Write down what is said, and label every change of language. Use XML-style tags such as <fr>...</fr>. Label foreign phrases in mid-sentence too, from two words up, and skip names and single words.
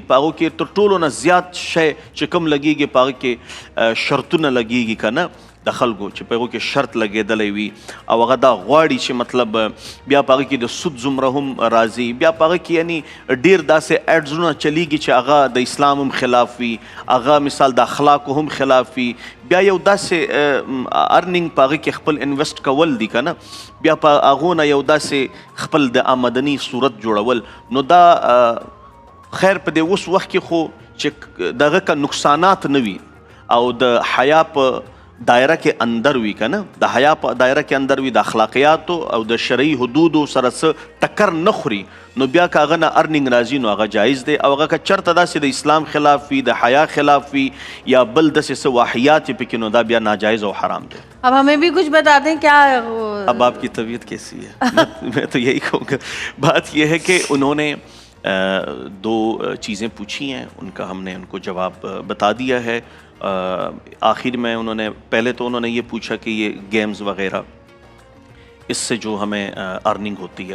<ps>په هغو کې تر ټولو نه زیات شی چې کوم لګیږي په هغه کې شرطونه لګیږي که نه د خلکو، چې په هغو کې شرط لګېدلی وي او هغه دا غواړي چې مطلب بیا په هغه کې د سود زمره هم راځي، بیا په هغه کې یعنی ډیر داسې ایډزونه چلیږي چې هغه د اسلام هم خلاف وي، هغه مثال د اخلاقو هم خلاف وي، بیا یو داسې ارننګ په هغه کې خپل انویسټ کول دي که نه، بیا په هغو نه یو داسې خپل د آمدنی صورت جوړول. نو دا خیر په دې اوس وخت کې خو چې دغه که نقصانات نه وي او د حیا په</ps> <ur>دائرہ کے اندر</ur> <ps>وی کا نا د حیا په دایره کې اندر وی د اخلاقیات او د شرعي حدود سره ټکر نه خوري نو بیا کاغه نه ارننګ راځي نو هغه جایز دی او هغه که چرته داسې د اسلام خلاف وي د حیا خلاف وي یا بل داسې څه واحیات پکې نو دا بیا ناجائز او حرام دی.</ps> <ur>اب ہمیں بھی کچھ بتا دیں کیا. اب آپ کی طبیعت کیسی ہے؟ میں تو یہی کہوں گا. بات یہ ہے کہ انہوں نے دو چیزیں پوچھی ہیں, ان کا ہم نے ان کو جواب بتا دیا ہے. آخر میں انہوں نے پہلے تو انہوں نے یہ پوچھا کہ یہ گیمز وغیرہ اس سے جو ہمیں ارننگ ہوتی ہے.</ur>